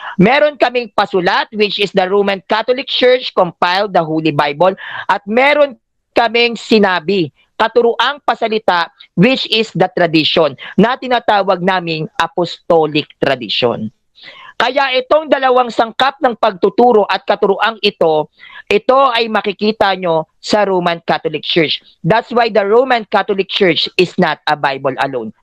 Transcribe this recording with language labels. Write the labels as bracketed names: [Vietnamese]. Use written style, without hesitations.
[Filipino] Meron kaming pasulat [English] which is the Roman Catholic Church compiled the Holy Bible [Filipino] at meron kaming sinabi katuruang pasalita [English] which is the tradition [Filipino] na tinatawag naming apostolic tradition. Kaya itong dalawang sangkap ng pagtuturo at katuruang ito ay makikita nyo sa Roman Catholic Church. [English] That's why the Roman Catholic Church is not a Bible alone.